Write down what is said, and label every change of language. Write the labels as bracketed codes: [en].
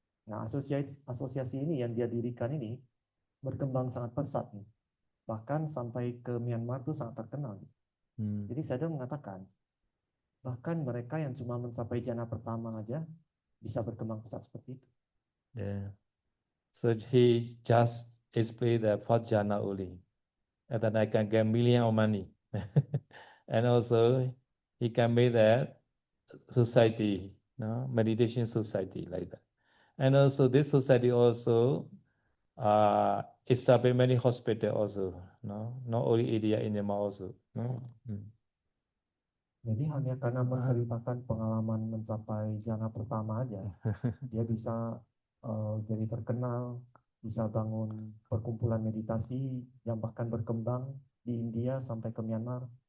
[id] Nah, asosiasi ini yang dia dirikan ini berkembang sangat pesat nih. Bahkan sampai ke Myanmar tuh sangat terkenal. Jadi saya mengatakan, bahkan mereka yang cuma mencapai jana pertama aja bisa berkembang pesat seperti itu. [en] Yeah. So he just explained the first jhana only, and then I can get million of money, and also he can make that society, no meditation society like that, and also this society also establish many hospital also, no, not only India, in Myanmar also, no. [id] Jadi hanya karena menceritakan pengalaman mencapai jana pertama aja, dia bisa jadi terkenal, bisa bangun perkumpulan meditasi yang bahkan berkembang di India sampai ke Myanmar.